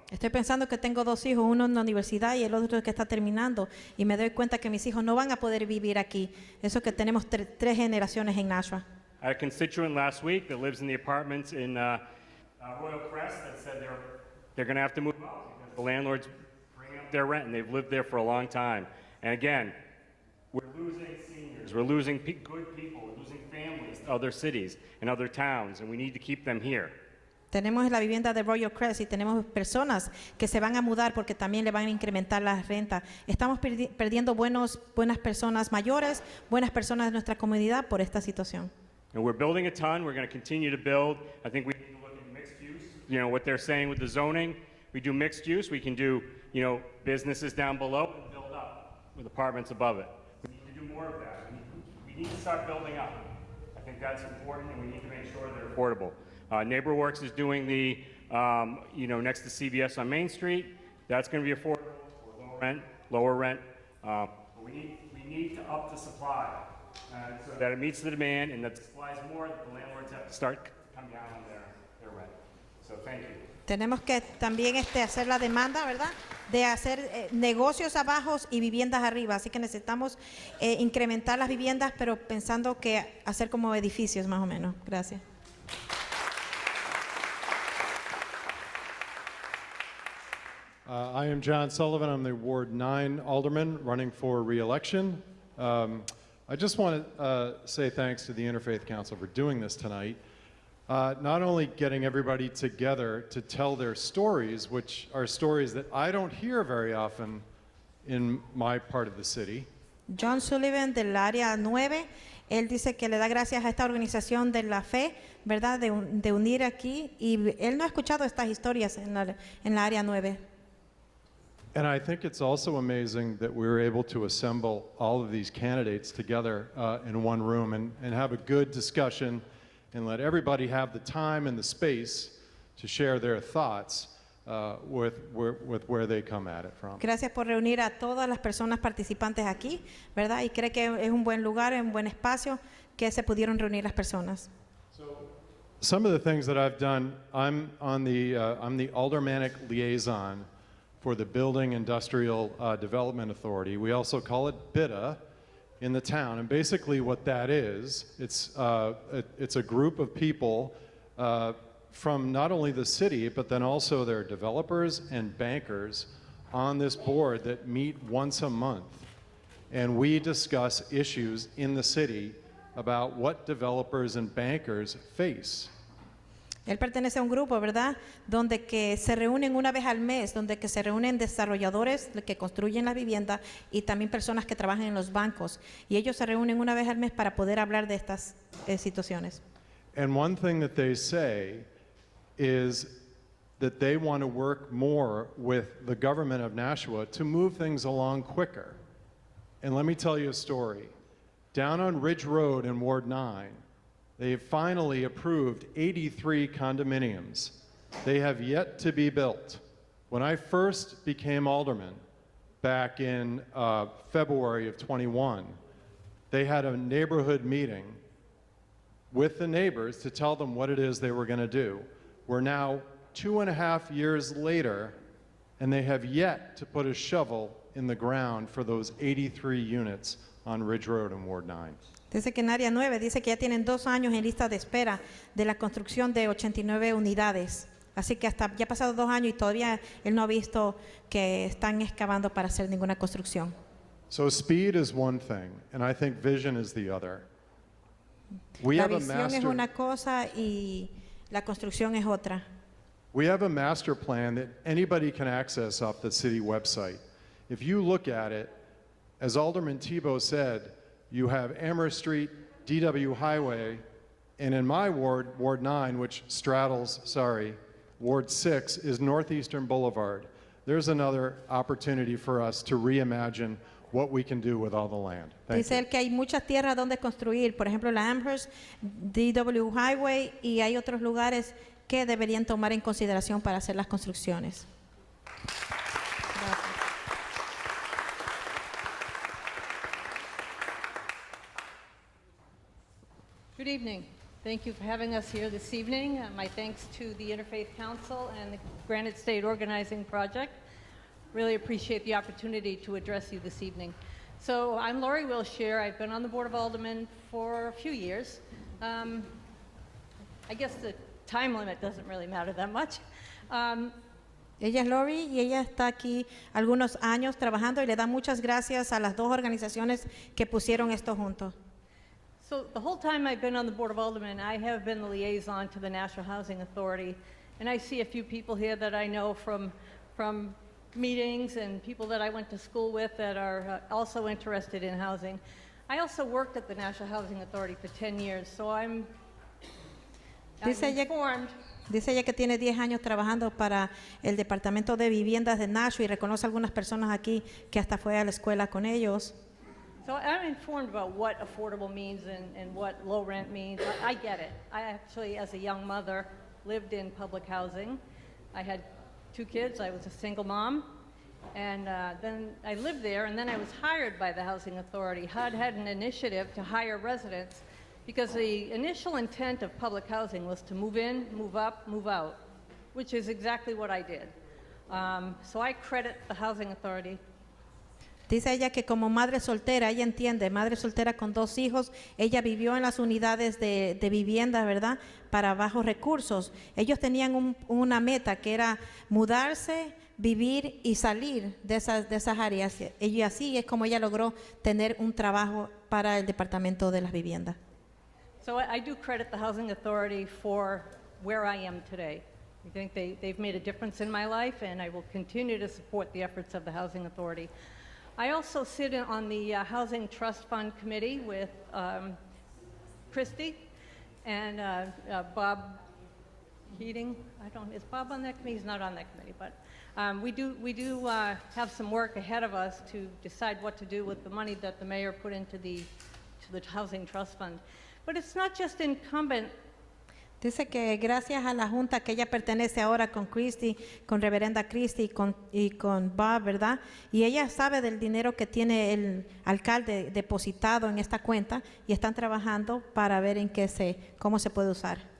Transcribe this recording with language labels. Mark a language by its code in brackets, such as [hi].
[es] Estoy pensando que tengo dos hijos, uno en la universidad y el otro que está terminando, y me doy cuenta que mis hijos no van a poder vivir aquí. Eso que tenemos tres generaciones en Nashua. [en] I had a constituent last week that lives in the apartments in Royal Crest that said they're going to have to move out because the landlord's bringing up their rent, and they've lived there for a long time. And again, we're losing seniors, we're losing good people, we're losing families to other cities and other towns, and we need to keep them here. Tenemos la vivienda de Royal Crest y tenemos personas que se van a mudar porque también le van a incrementar la renta. Estamos perdiendo buenas personas mayores, buenas personas de nuestra comunidad por esta situación. And we're building a ton. We're going to continue to build. I think we need to look at mixed use. You know, what they're saying with the zoning. We do mixed use. We can do, you know, businesses down below and build up with apartments above it. We need to do more of that. We need to start building up. I think that's important, and we need to make sure they're affordable. NeighborWorks is doing the, you know, next to CVS on Main Street. That's going to be affordable for lower rent. We need to up the supply. So that it meets the demand and that supplies more, that the landlords have to start coming down on their rent. So thank you. [es] Tenemos que también hacer la demanda, ¿verdad? De hacer negocios abajo y viviendas arriba. Así que necesitamos incrementar las viviendas, pero pensando que hacer como edificios más o menos. Gracias. [en] I am John Sullivan. I'm the Ward 9 Alderman running for re-election. I just want to say thanks to the Interfaith Council for doing this tonight. Not only getting everybody together to tell their stories, which are stories that I don't hear very often in my part of the city. [es] John Sullivan del área 9, él dice que le da gracias a esta organización de la fe, ¿verdad? De unir aquí, y él no ha escuchado estas historias en la área 9. [en] And I think it's also amazing that we were able to assemble all of these candidates together in one room and have a good discussion and let everybody have the time and the space to share their thoughts with where they come at it from. [es] Gracias por reunir a todas las personas participantes aquí, ¿verdad? Y cree que es un buen lugar, un buen espacio que se pudieron reunir las personas. [en] Some of the things that I've done, I'm the aldermanic liaison for the Building Industrial Development Authority. We also call it BIDA in the town. And basically what that is, it's a group of people from not only the city, but then also their developers and bankers on this board that meet once a month. And we discuss issues in the city about what developers and bankers face. [es] Él pertenece a un grupo, ¿verdad? Donde que se reúnen una vez al mes, donde que se reúnen desarrolladores que construyen las viviendas y también personas que trabajan en los bancos. Y ellos se reúnen una vez al mes para poder hablar de estas situaciones. [en] And one thing that they say is that they want to work more with the government of Nashua to move things along quicker. And let me tell you a story. Down on Ridge Road in Ward 9, they have finally approved 83 condominiums. They have yet to be built. When I first became alderman back in February of 21, they had a neighborhood meeting with the neighbors to tell them what it is they were going to do. We're now 2.5 years later, and they have yet to put a shovel in the ground for those 83 units on Ridge Road in Ward 9. [es] Dice que en área 9 dice que ya tienen 2 años en lista de espera de la construcción de 89 unidades. Así que hasta ya ha pasado 2 años y todavía él no ha visto que están excavando para hacer ninguna construcción. [en] So speed is one thing, and I think vision is the other. [es] La visión es una cosa y la construcción es otra. [en] We have a master plan that anybody can access off the city website. If you look at it, as Alderman Tebow said, you have Amherst Street, DW Highway, and in my ward, Ward 9, which straddles, Ward 6, is Northeastern Boulevard. There's another opportunity for us to reimagine what we can do with all the land. Thank [es] Dice [en] you. [es] él que hay muchas tierras donde construir, por ejemplo la Amherst, DW Highway, y hay otros lugares que deberían tomar en consideración para hacer las construcciones. [en] Good evening. Thank you for having us here this evening. My thanks to the Interfaith Council and the Granite State Organizing Project. Really appreciate the opportunity to address you this evening. So I'm Lori Wilshire. I've been on the Board of Aldermen for a few years. I guess the time limit doesn't really matter that much. [es] Ella es Lori y ella está aquí algunos años trabajando y le da muchas gracias a las dos organizaciones que pusieron esto juntos. [en] So the whole time I've been on the Board of Aldermen, I have been the liaison to the National Housing Authority. And I see a few people here that I know from meetings and people that I went to school with that are also interested in housing. I also worked at the National Housing Authority for 10 years, so I'm informed. [es] Dice ella que tiene 10 años trabajando para el Departamento de Viviendas de Nashua y reconoce a algunas personas aquí que hasta fue a la escuela con ellos. [en] So I'm informed about what affordable means and what low rent means. I get it. I actually, as a young mother, lived in public housing. I had 2 kids. I was a single mom. And then I lived there, and then I was hired by the Housing Authority. HUD had an initiative to hire residents because the initial intent of public housing was to move in, move up, move out, which is exactly what I did. So I credit the Housing Authority. [es] Dice ella que como madre soltera, ella entiende, madre soltera con 2 hijos, ella vivió en las unidades de vivienda, ¿verdad?, para bajos recursos. Ellos tenían una meta que era mudarse, vivir y salir de esas áreas. Y así es como ella logró tener un trabajo para el Departamento de las Viviendas. [en] So I do credit the Housing Authority for where I am today. I think they've made a difference in my life, and I will continue to support the efforts of the Housing Authority. I also sit on the Housing Trust Fund Committee with Christy and Bob Keating. Is Bob on that committee? He's not on that committee, but we do have some work ahead of us to decide what to do with the money that the mayor put into the Housing Trust Fund. But it's not just incumbent. [es] Dice que gracias a la junta que ella pertenece ahora con Christy, con Reverenda Christy y con Bob, ¿verdad? Y ella sabe del dinero que tiene el alcalde depositado en esta cuenta y están trabajando para ver cómo se puede usar.